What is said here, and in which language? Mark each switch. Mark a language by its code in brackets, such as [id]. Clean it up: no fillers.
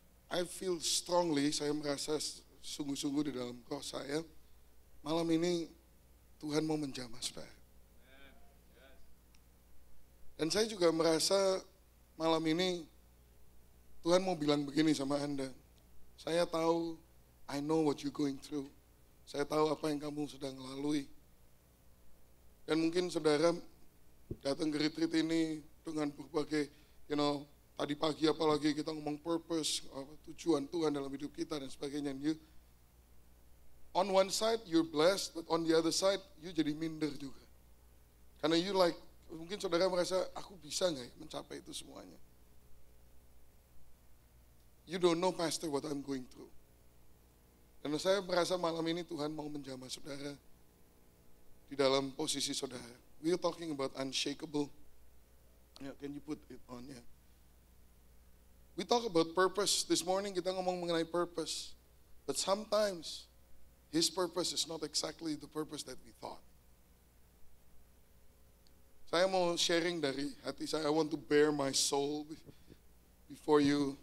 [en] I feel strongly, [id] saya merasa sungguh-sungguh di dalam roh saya, malam ini Tuhan mau menjamah saudara. Dan saya juga merasa malam ini Tuhan mau bilang begini sama Anda. Saya tahu, [en] I know what you're going through. [id] Saya tahu apa yang kamu sedang lalui. Dan mungkin saudara datang ke retreat ini dengan berbagai, tadi pagi apalagi kita ngomong purpose, tujuan Tuhan dalam hidup kita dan sebagainya. [en] And you, on one side you're blessed, but on the other side you [id] jadi minder juga. Karena mungkin saudara merasa, aku bisa nggak ya mencapai itu semuanya. [en] You don't know pastor what I'm going through. [id] Dan saya merasa malam ini Tuhan mau menjamah saudara di dalam posisi saudara. [en] We're talking about unshakable. Yeah, can you put it on? Yeah. We talk about purpose. This morning [id] kita ngomong mengenai purpose. [en] But sometimes His purpose is not exactly the purpose that we thought. [id] Saya mau sharing dari hati saya. [en] I want to bare my soul before you.